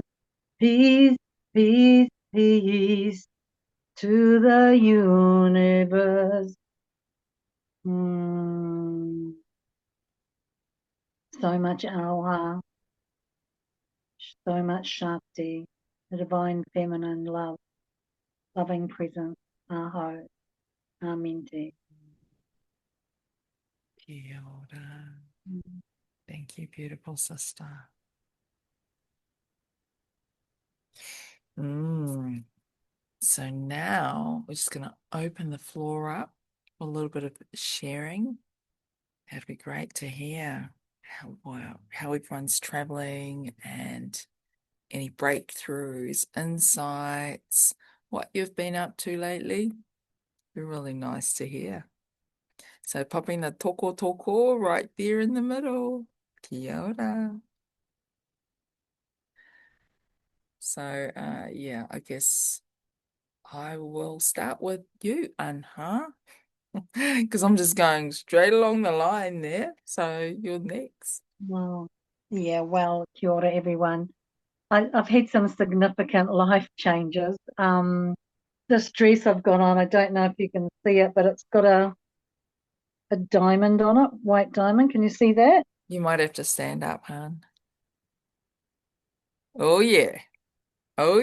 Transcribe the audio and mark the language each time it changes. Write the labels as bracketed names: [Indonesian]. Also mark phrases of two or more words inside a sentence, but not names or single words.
[English] Peace, peace, peace to the universe. So much aroha, so much Shakti, the divine feminine love, loving presence, aho, aminte. [Māori] Kia ora. [English] Thank you, beautiful sister. So now we're just going to open the floor up for a little bit of sharing. That'd be great to hear how everyone's traveling and any breakthroughs, insights, what you've been up to lately. Be really nice to hear. So popping the toko right there in the middle. [Māori] Kia ora. [English] So yeah, I guess I will start with you, Anha, because I'm just going straight along the line there. So you're next. Well, yeah, well, [Māori] kia ora, [English] everyone. I've had some significant life changes. This dress I've got on, I don't know if you can see it, but it's got a diamond on it, white diamond. Can you see that? You might have to stand up, hon. Oh yeah. Oh